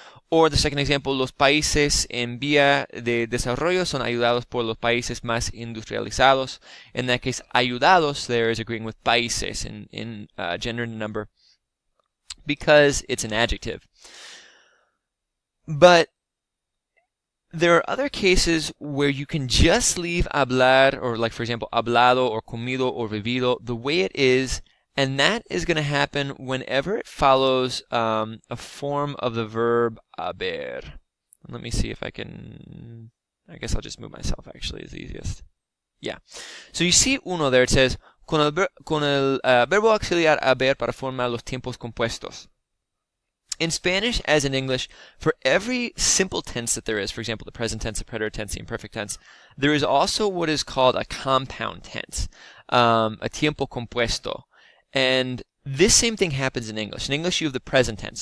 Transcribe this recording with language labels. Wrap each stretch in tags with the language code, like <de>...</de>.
<en>Or the second example,</en> <es>los países en vía de desarrollo son ayudados por los países más industrializados.</es> <en>In that case, ayudados there is agreeing with países in gender and number because it's an adjective. But there are other cases where you can just leave hablar, or like for example, hablado or comido or vivido the way it is, and that is going to happen whenever it follows a form of the verb haber. Let me see if I can... I guess I'll just move myself, actually, is the easiest. Yeah. So you see uno there, it says,</en> <es>con el verbo auxiliar haber para formar los tiempos compuestos.</es> <en>In Spanish, as in English, for every simple tense that there is, for example, the present tense, the preterite tense, the imperfect tense, there is also what is called a compound tense, a tiempo compuesto. And this same thing happens in English. In English, you have the present tense.</en>